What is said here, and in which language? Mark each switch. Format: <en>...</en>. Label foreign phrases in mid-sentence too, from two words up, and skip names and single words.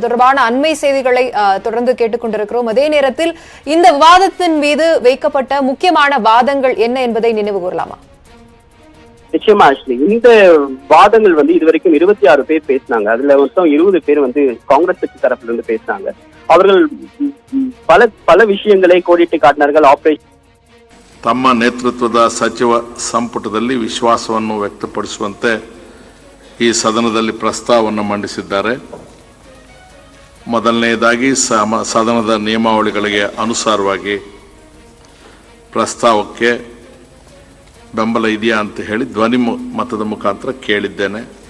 <ta>தொடர்பான அண்மை செய்திகளை தொடர்ந்து கேட்டுக்கொண்டிருக்கிறோம். அதே நேரத்தில் இந்த விவாதத்தின் மீது வைக்கப்பட்ட முக்கியமான வாதங்கள் என்ன என்பதை நினைவு கூறலாமா? நிச்சயமா ஆக்சுவலி இந்த வாதங்கள் இதுவரைக்கும் 26 பேர் பேசினாங்க. அதுல மொத்தம் 20 பேர் காங்கிரஸ் கட்சி தரப்புல இருந்து பேசினாங்க. அவர்கள் பல விஷயங்களை கோடிட்டு காட்டினார்கள்.</ta> <kn>ತಮ್ಮ ನೇತೃತ್ವದ ಸಚಿವ ಸಂಪುಟದಲ್ಲಿ ವಿಶ್ವಾಸವನ್ನು ವ್ಯಕ್ತಪಡಿಸುವಂತೆ ಈ ಸದನದಲ್ಲಿ ಪ್ರಸ್ತಾವವನ್ನು ಮಂಡಿಸಿದ್ದಾರೆ. ಮೊದಲನೆಯದಾಗಿ ಸದನದ ನಿಯಮಾವಳಿಗಳಿಗೆ ಅನುಸಾರವಾಗಿ ಪ್ರಸ್ತಾವಕ್ಕೆ ಬೆಂಬಲ ಇದೆಯಾ ಅಂತ ಹೇಳಿ ಧ್ವನಿ ಮತದ ಮುಖಾಂತರ ಕೇಳಿದ್ದೇನೆ.</kn>